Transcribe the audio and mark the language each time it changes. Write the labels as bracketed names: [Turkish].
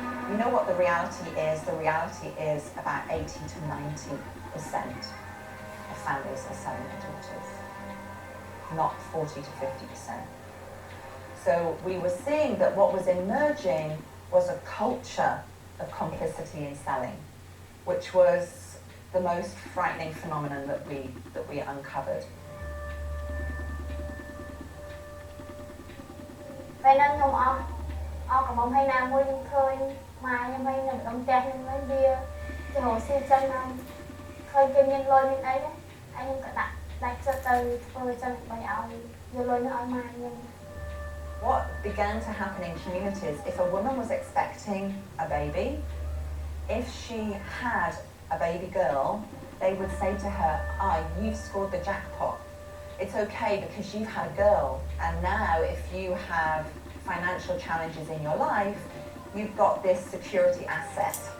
[English] You know what the reality is? The reality is about 80 to 90% of families are selling their daughters, not 40 to 50%. So we were seeing that what was emerging was a culture of complicity in selling, which was the most frightening phenomenon that we uncovered. [Khmer] ពេលហ្នឹងខ្ញុំអស់កំមុំហើយណាមួយខ្ញុំឃើញម៉ាខ្ញុំហើយនៅក្នុងផ្ទះខ្ញុំហើយវាទៅរកស៊ីចឹងណាឃើញគេមានលុយមានអីហើយខ្ញុំក៏ដាក់ចិត្តទៅធ្វើចឹងដើម្បីឲ្យយកលុយនោះឲ្យម៉ាខ្ញុំ [English] What began to happen in communities, if a woman was expecting a baby, if she had a baby girl, they would say to her, you've scored the jackpot. It's okay because you've had a girl, and now if you have financial challenges in your life, you've got this security asset.